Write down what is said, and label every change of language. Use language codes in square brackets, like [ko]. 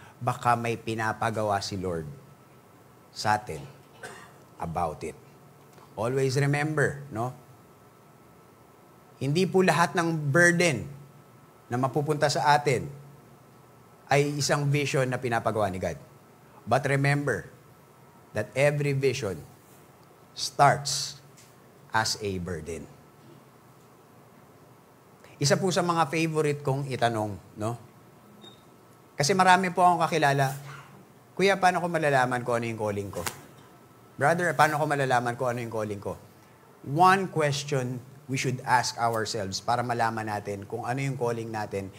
[tl] Baka may pinapagawa si Lord sa atin about it. [en] Always remember, no? [tl] Hindi po lahat ng burden na mapupunta sa atin ay isang vision na pinapagawa ni God. [en] But remember that every vision starts as a burden. [tl] Isa po sa mga favorite kong itanong, no? Kasi marami po akong kakilala, Kuya, paano ko malalaman kung ano yung calling ko? Brother, paano ko malalaman kung ano yung calling ko? [en] One question we should ask ourselves [tl] para malaman natin kung ano yung calling natin.